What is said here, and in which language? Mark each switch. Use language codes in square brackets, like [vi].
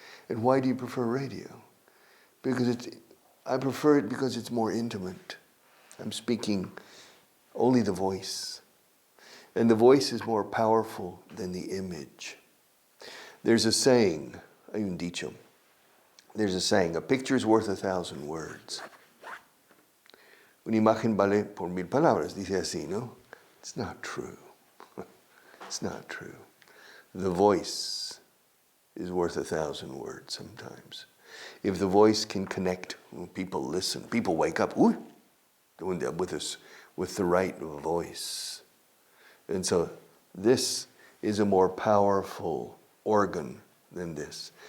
[en] And why do you prefer radio? Because I prefer it because it's more intimate. I'm speaking only the voice. And the voice is more powerful than the image. There's a saying, [es] hay un dicho. [en] There's a saying, a picture is worth 1,000 words. [es] Una imagen vale por 1,000 palabras, dice así, ¿no? [en] It's not true. It's not true. The voice is worth 1,000 words sometimes. If the voice can connect, people listen. People wake up, with us, with the right voice. And so this is a more powerful organ than this.